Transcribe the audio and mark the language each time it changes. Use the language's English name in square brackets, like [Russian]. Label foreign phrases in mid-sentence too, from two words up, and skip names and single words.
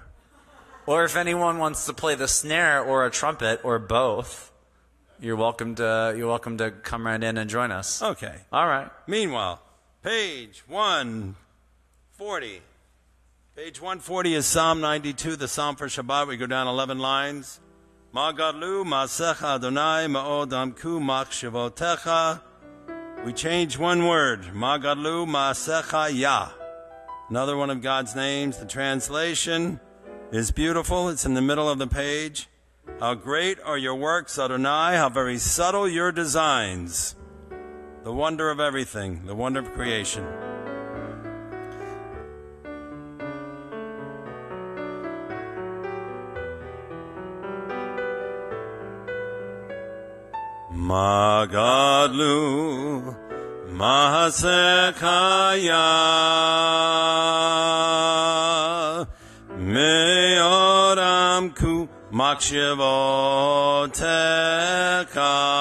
[English] Or if anyone wants to play the snare or a trumpet or both, you're welcome to come right in and join us. Okay. All right. Meanwhile, page 140. Page 140 is Psalm 92, the Psalm for Shabbat. We go down 11 lines. [Hebrew] מה גדלו מעשיך אדני מאד עמקו מחשבותיך. [English] We change one word. [Hebrew] מה גדלו מעשיך יה. [English] Another one of God's names. The translation is beautiful. It's in the middle of the page. How great are your works, Adonai. How very subtle your designs. The wonder of everything. The wonder of creation. [Hebrew] מה גדלו מעשיך יה מאד עמקו מחשבותיך.